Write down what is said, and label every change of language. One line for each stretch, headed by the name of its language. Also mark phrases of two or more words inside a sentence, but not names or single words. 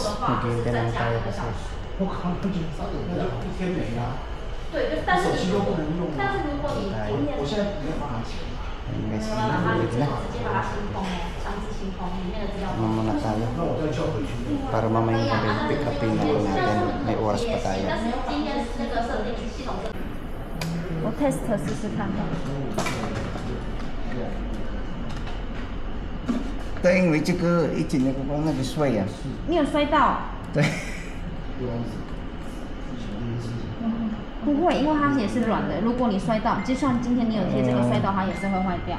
Filipino: Maghihintay lang tayo kasi. Guys, muna tayo para mamaya pick upin natin. May oras pa tayo.
Chinese: 我 test 试试看。对，因为这个一进那个光那个摔呀。你有摔到？对。不会，因为它也是软的。如果你摔到，就算今天你有贴这个摔到，它也是会坏掉。